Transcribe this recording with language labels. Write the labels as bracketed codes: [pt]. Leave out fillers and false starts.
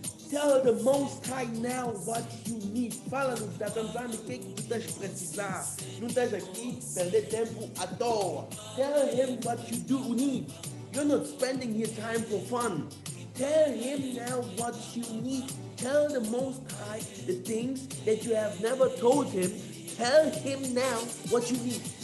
[en] Tell the Most High now what you need. [pt] Fala no Yah Nzambe o que tu estás precisar. Não estás aqui perder tempo à toa. [en] Tell him what you do need. You're not spending your time for fun. Tell him now what you need. Tell the Most High the things that you have never told him. Tell him now what you need.